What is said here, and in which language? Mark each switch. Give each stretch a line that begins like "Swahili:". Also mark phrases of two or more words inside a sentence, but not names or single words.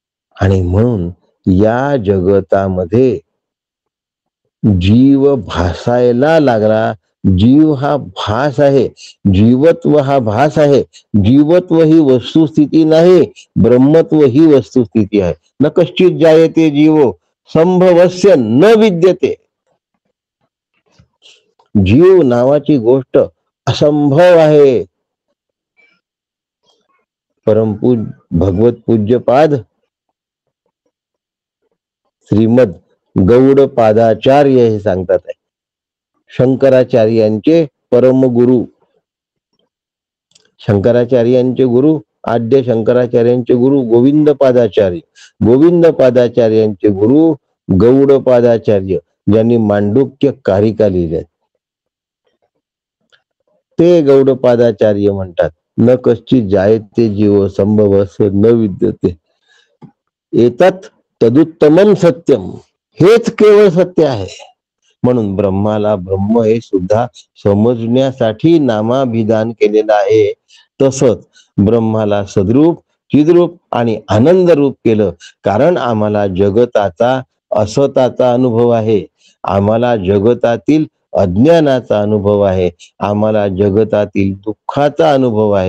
Marathi: आणि म्हणून या जगतामध्ये जीव भासायला लागला. जीव हा भास आहे, जीवत्व हा भास आहे. जीवत्व ही वस्तुस्थिती नाही, ब्रह्मत्व ही वस्तुस्थिती आहे.
Sanskrit: न कश्चित जायते जीवो संभवस्य न विद्यते.
Marathi: जीव नावाची गोष्ट असंभव आहे. भगवत पूज्यपाद श्रीमद गौडपादाचार्य हे सांगतात आहे, शंकराचार्यांचे परमगुरु, शंकराचार्यांचे गुरु, आद्य शंकराचार्यांचे गुरु गोविंदपादाचार्य, गोविंदपादाचार्यांचे गुरु गौडपादाचार्य, ज्यांनी मांडुक्य कारिका लिहिल्या, ते गौडपादाचार्य म्हणतात,
Sanskrit: न कश्चित जायते जीव संभवस न विद्यते एतत् तदुत्तमं सत्यम.
Marathi: हेच केवळ सत्य आहे. म्हणून ब्रह्माला ब्रह्म हे सुद्धा समजण्यासाठी नामाभिधान केलेलं आहे. तसंच ब्रह्माला सद्रूप, चिद्रूप आणि आनंद रूप केलं, कारण आम्हाला जगताचा असताचा अनुभव आहे, आम्हाला जगतातील अज्ञानाचा अनुभव आहे, आम्हाला जगतातील दुःखाचा अनुभव आहे.